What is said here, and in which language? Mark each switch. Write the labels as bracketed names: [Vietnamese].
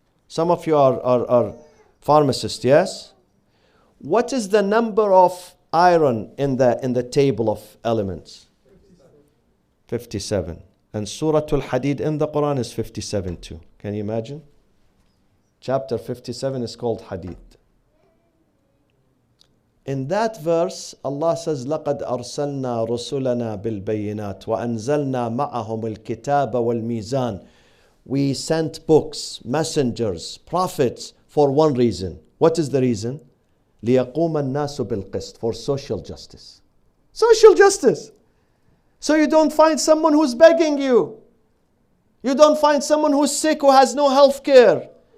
[English] Some of you are pharmacists, yes? What is the number of iron in the table of elements? 57. And Surah Al-Hadid in the Quran is 57 too. Can you imagine? Chapter 57 is called Hadith. In that verse, Allah says, [Arabic] لَقَدْ أَرْسَلْنَا رُسُلَنَا بِالْبَيِّنَاتِ وَأَنزَلْنَا مَعَهُمُ الْكِتَابَ وَالْمِيزَانِ. [English] We sent books, messengers, prophets for one reason. What is the reason? [Arabic] لِيَقُومَ النَّاسُ بِالْقِسْطِ. [English] For social justice. Social justice. So you don't find someone who's begging you. You don't find someone who's sick who has no health care.